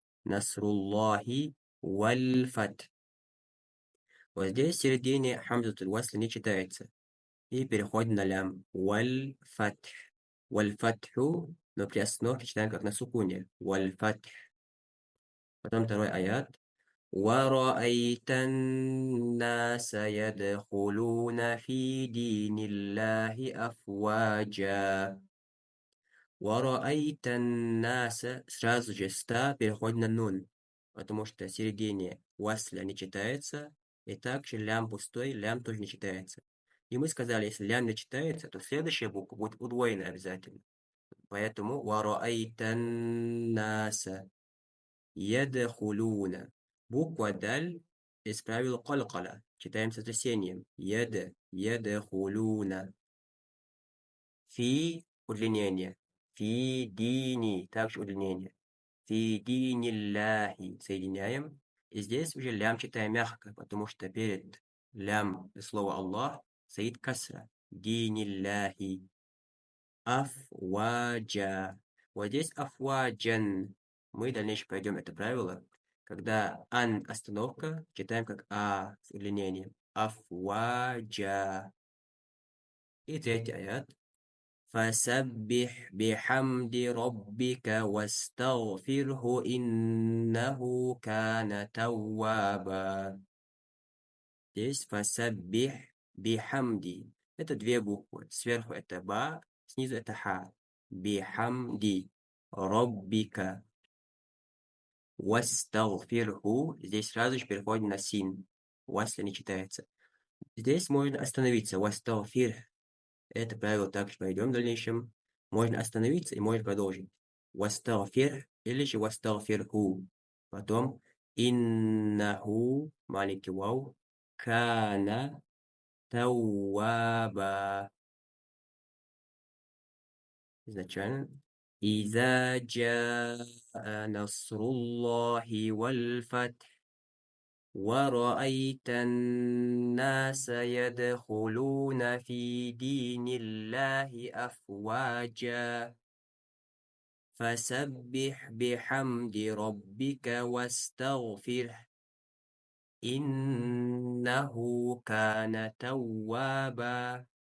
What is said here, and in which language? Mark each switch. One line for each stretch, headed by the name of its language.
Russian: Насруллахи валь фат. Вот здесь в середине хамзатуль васля не читается. И переходим на лям. Валь фатх. Валь фатху, но при остановке читаем как на сукуне. Валь фатх. Потом второй аят.
Arabic: ورأيت الناس يدخلون في دين الله أفواجا. ورأيت الناس,
Russian: сразу же ста переходит на нун, потому что в середине васля не читается, и также лям пустой, лям тоже не читается. И мы сказали, если лям не читается, то следующая буква будет удвоена обязательно. Поэтому вараайта наса ядхулуна. Буква даль исправил калкала. Читаем с сотрясением. Ядхулуна. Фи удлинение. Фи дини также удлинение. Фи динилляхи соединяем. И здесь уже лям читаем мягко, потому что перед лям слова Аллах стоит касра. Динилляхи. Афваджа. Вот здесь афваджан. Мы дальше пойдем это правило. Когда ан остановка, читаем как а с удлинением. Афваджа. И третий аят.
Arabic: فسبح بحمد ربك واستغفره إنه كان توابا.
Russian: Здесь фасаббих бихамди. Это две буквы. Сверху это ба, снизу это ха. Бихамди. Роббика. Вастагфирху. Здесь сразу же переходим на син. Васля не читается. Здесь можно остановиться. Вастагфир. Это правило также пойдем в дальнейшем. Можно остановиться и можно продолжить. Вастагфир или же вастагфирху. Потом иннаху, маленький вау, кана توابا. изначально.
Arabic: إذا جاء نصر الله والفتح ورأيت الناس يدخلون في دين الله أفواجا فسبح بحمد ربك واستغفره إنه كان توابا.